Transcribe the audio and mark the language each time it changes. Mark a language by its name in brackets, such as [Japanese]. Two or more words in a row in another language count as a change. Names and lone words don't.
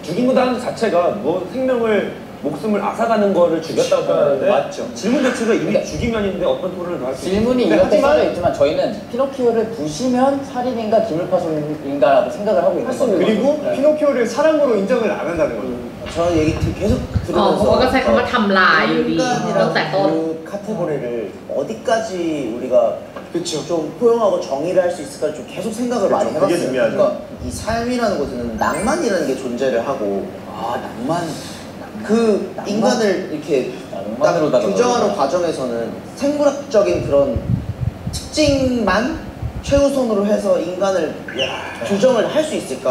[Korean] 죽인다는 자체가 뭐 생명을 목숨을 앗아가는 거를 죽였다고 생각하는데 맞죠. 질문 자체가 이미 죽이면인데 어떤 토론을 더 할 수 있어요. 질문이 이렇게 써져 있지만 저희는 피노키오를 부시면 살인인가 기물파손인가라고 생각을 하고 있는 거예요. 그리고 피노키오를 사람으로 인정을 안 한다는 거죠. 저는 얘기 계속 [Thai] อ๋อเพราะว่าก็ใช้คำว่าทำลายอยู่ดีตั้งแต่ต้น [Korean] 그 카테고리를 어디까지 우리가 좀 포용하고 정의를 할 수 있을까 좀 계속 생각을 많이 그게 해봤어요. 중요하죠. 그러니까 이 삶이라는 것은 낭만이라는 게 존재를 하고 낭만. 그 인간을 이렇게 딱 규정하는 과정에서는 생물학적인 그런 특징만 최우선으로 해서 인간을 규정을 할 수 있을까?